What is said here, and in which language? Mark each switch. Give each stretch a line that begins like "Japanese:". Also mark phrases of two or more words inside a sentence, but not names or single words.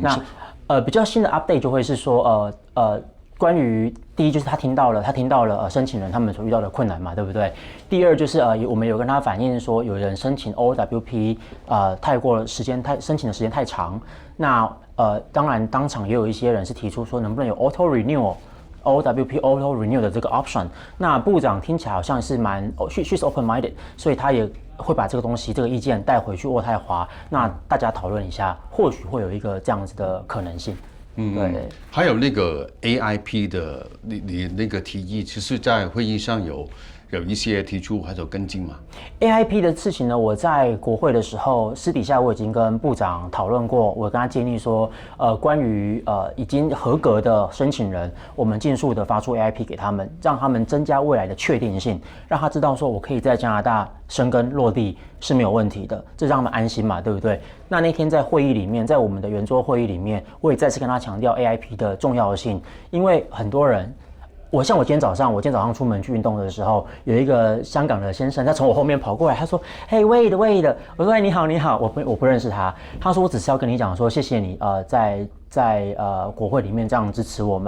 Chinese: 那比較新的 update 就會是說關於第一就是他聽到了申請人他們所遇到的困難嘛，對不對？第二就是我們有跟他反映說有人申請 OWP 申請的時間太長。那當然當場也有一些人是提出說能不能有
English: auto renew
Chinese: 的這個 option。那部長聽起來好像是
English: she's open-minded，
Chinese: 所以他也會把這個東西這個意見帶回去渥太華，那大家討論一下，或許會有一個這樣子的可能性。對，還有那個 AIP 的你那個提議，其實在會議上有一些提出還有跟進嗎？ AIP 的事情呢，我在國會的時候私底下我已經跟部長討論過，我跟他建議說，關於已經合格的申請人，我們盡速的發出 AIP 給他們，讓他們增加未來的確定性，讓他知道說我可以在加拿大生根落地是沒有問題的，這讓他們安心嘛，对不对？那天在会議裡面，在我們的圓桌會議裡面，我也再次跟他強調 AIP 的重要性，因為很多人。我今天早上出門去運動的時候，有一個香港的先生，他從我後面跑過來，他說 ：
English: “Hey, wait。”
Chinese: 我說：“你好。”我不認識他。他說：“我只是要跟你講說，謝謝你在國會裡面這樣支持我們。”